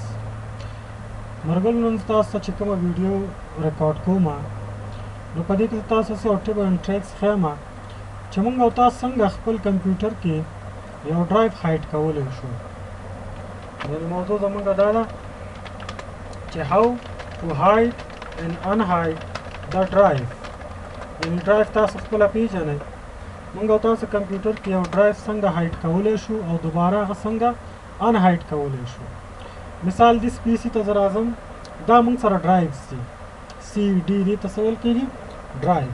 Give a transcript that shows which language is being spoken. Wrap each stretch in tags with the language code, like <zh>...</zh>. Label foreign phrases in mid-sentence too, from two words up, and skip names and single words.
<ps>مرګل نن تاسو ته چې کومه ویډیو ریکارډ کوم نو په دې کې تاسو څه</ps> <en>tips and tricks</en> <ps>ښیم چې موږ او تاسو څنګه خپل کمپیوټر کې یو ډرایو هایډ کولی شو. یعنې موضوع زموږ دا ده چې</ps> <en>how to hide and unhide the drive.</en> <ps>یعنې ډرایو تاسو خپله پیژنئ. موږ او تاسو کمپیوټر کې یو ډرایو څنګه هایډ کولی شو او دوباره هغه څنګه انهایډ کولی شو. مثال دې پی سي ته زه راځم. دا موږ سره ډرایوز دي سی ډي دې ته څه ویل کېږي ډرایو.</ps>